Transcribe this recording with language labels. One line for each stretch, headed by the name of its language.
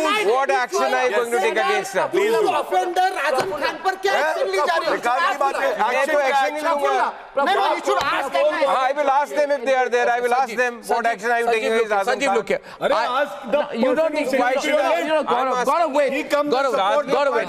English: What action are you going to take against her?
Hindi: Offender Azam Khan पर क्या action ली जा रही है? सरकार की बात है, मैं तो एक्शन नहीं लूंगा।
English: I will ask them if they are there. I will ask them what action are you taking against Azam Khan? Sanjeev, look here. You don't need why should Gaurav, wait. Gaurav, wait.